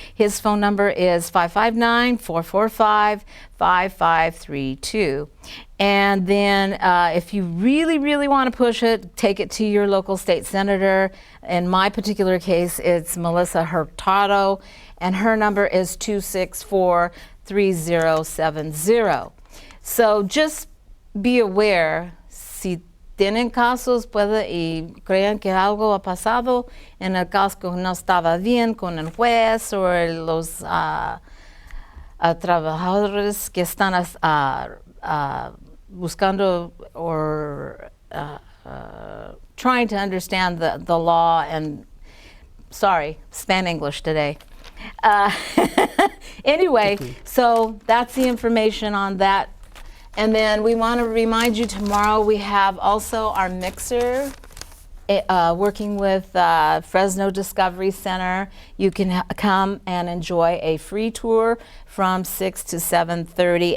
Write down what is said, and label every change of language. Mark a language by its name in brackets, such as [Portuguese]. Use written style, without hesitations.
[English] His phone number is 559-445-5532. And then if you really, really want to push it, take it to your local state senator. In my particular case, it's Melissa Hurtado, and her number is 264-3070. So just be aware, [Spanish] si tienen casos y creen que algo ha pasado, en el caso que no estaba bien con el juez o los trabajadores que están buscando [English] or trying to understand the law, and sorry, Span English today. Anyway, so that's the information on that. And then we want to remind you, tomorrow we have also our mixer working with Fresno Discovery Center. You can come and enjoy a free tour from 6 to 7:30.